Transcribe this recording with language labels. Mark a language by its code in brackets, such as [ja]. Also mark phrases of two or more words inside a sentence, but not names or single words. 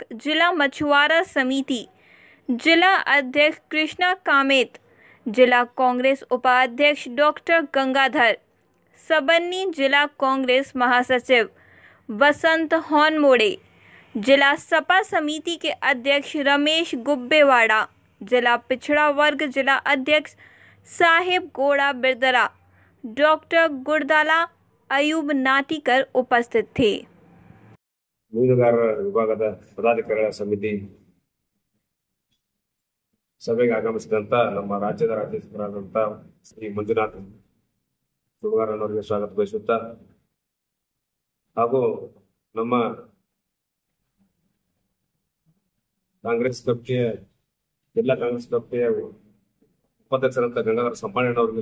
[hi] जिला मछुआरा समिति, जिला अध्यक्ष कृष्णा कामेत, जिला कांग्रेस उपाध्यक्ष डॉक्टर गंगाधर सबन्नी, जिला कांग्रेस महासचिव वसंत होनमोड़े, जिला सपा समिति के अध्यक्ष रमेश गुब्बेवाड़ा, जिला पिछड़ा वर्ग जिला अध्यक्ष साहिब गोड़ा बिरदरा, डॉक्टर गुरदाला अयूब नाटिकर उपस्थित थे। [kn] ಮೀನುಗಾರರ ವಿಭಾಗದ ಪದಾಧಿಕಾರಿಗಳ ಸಮಿತಿ ಸಭೆಗೆ ಆಗಮಿಸಿದಂತ ನಮ್ಮ ರಾಜ್ಯದ ರಾಜ್ಯಸಭರಾದಂತ ಶ್ರೀ ಮಂಜುನಾಥ್ ಸುಣಗಾರನವರಿಗೆ ಸ್ವಾಗತ ಬಯಸುತ್ತಾ ಹಾಗೂ ನಮ್ಮ ಕಾಂಗ್ರೆಸ್ ಕಮಿಟಿಯ ಜಿಲ್ಲಾ ಕಾಂಗ್ರೆಸ್ ಕಮಿಟಿಯ ಉಪಾಧ್ಯಕ್ಷರಂತ ಗಂಗಾಧರ ಸಂಪಾಣಣ್ಣವರಿಗೆ